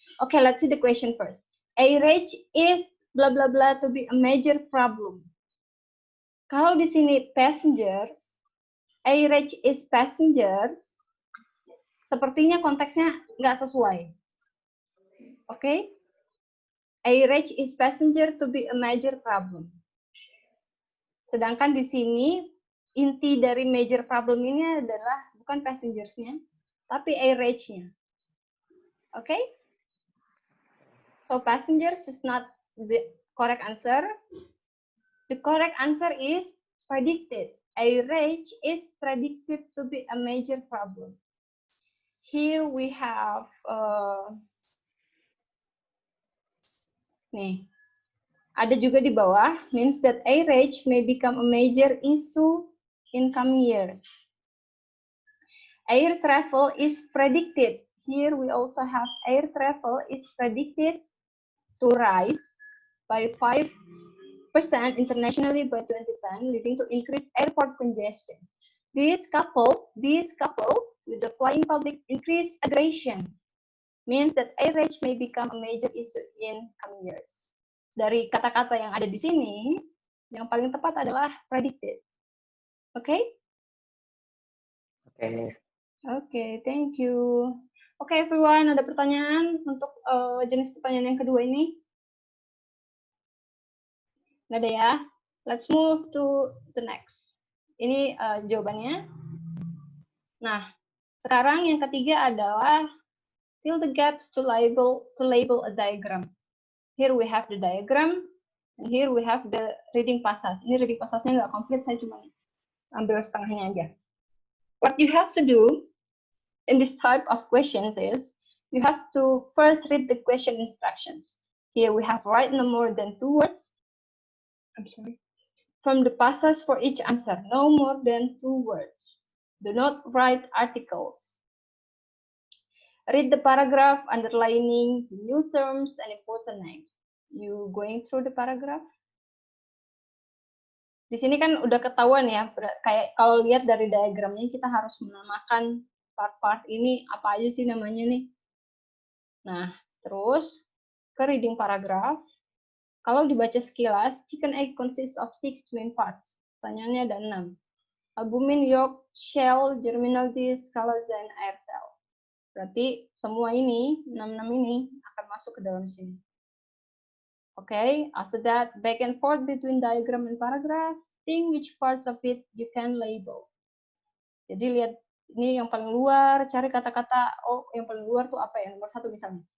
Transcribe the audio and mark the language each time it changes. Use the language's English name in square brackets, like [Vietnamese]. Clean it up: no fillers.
[English] Okay, let's see the question first. Air rage is blah blah blah to be a major problem. [Indonesian] Kalau di sini passengers, [English] air rage is passengers, [Indonesian] sepertinya konteksnya nggak sesuai. Oke? Okay? [English] Air rage is passenger to be a major problem. [Indonesian] Sedangkan di sini inti dari major problem ini adalah bukan passengers-nya, tapi air rage-nya. Oke? Okay? [English] So passengers is not the correct answer. The correct answer is predicted. Air rage is predicted to be a major problem. Here we have nih. [Indonesian] Ada juga di bawah, [English] means that air rage may become a major issue in coming years. Air travel is predicted. Here we also have air travel is predicted to rise by 5% internationally by 2010, leading to increased airport congestion. This coupled with the flying public's increased aggression means that air rage may become a major issue in coming years. [Indonesian] Dari kata-kata yang ada di sini, yang paling tepat adalah predicted. Oke? Oke, Miss. [English] Oke, thank you. [Indonesian] Oke, everyone, ada pertanyaan untuk jenis pertanyaan yang kedua ini? Nggak ada ya? [English] Let's move to the next. [Indonesian] Ini jawabannya. Nah, sekarang yang ketiga adalah [English] fill the gaps to label a diagram. Here we have the diagram, and here we have the reading passage. [Indonesian] Ini reading passage-nya nggak komplit, saya cuma ambil setengahnya aja. [English] What you have to do in this type of questions is, you have to first read the question instructions. Here we have write no more than 2 words. I'm sorry. From the passage for each answer, no more than 2 words. Do not write articles. Read the paragraph underlining new terms and important names. You going through the paragraph? [Indonesian] Di sini kan udah ketahuan ya, kayak kalau lihat dari diagramnya kita harus menamakan part-part ini apa aja sih namanya nih. Nah, terus ke reading paragraph. Kalau dibaca sekilas, [English] chicken egg consists of 6 main parts. [Indonesian] Pertanyaannya ada 6. Albumin, yolk, shell, germinal disc, collagen, air cell. Berarti semua ini, 6 ini akan masuk ke dalam sini. [English] Okay, after that, back and forth between diagram and paragraph, think which parts of it you can label. [Indonesian] Jadi lihat ini yang paling luar, cari kata-kata, oh yang paling luar tuh apa ya, nomor 1 misalnya.